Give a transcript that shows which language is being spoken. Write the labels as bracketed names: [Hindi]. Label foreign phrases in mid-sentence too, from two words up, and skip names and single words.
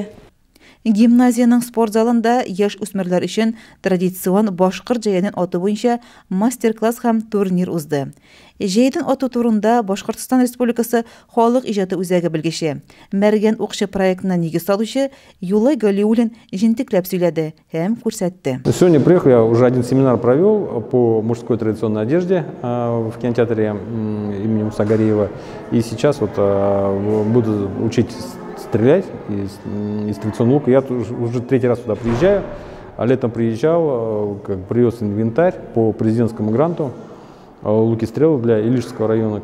[Tatar] Гимназияның спорт залында яш үсмерләр өчен традицион башкорт җәйенең аты буенча мастер-класс һәм турнир узды. Җәйдән аты турында Башкортстан Республикасы халык иҗаты үзәге белгече, Мәргән укчы проектына нигез салучы Юлай Галиуллин җентекләп сөйләде һәм күрсәтте. [Russian] Сегодня приехал, я уже один семинар провел по мужской традиционной одежде в кинотеатре имени Мусагариева. И сейчас вот буду учить стрелять из традиционного лука. Я уже 3-й раз туда приезжаю, а летом приезжал, привез инвентарь по президентскому гранту, луки стрелы для Илишского района.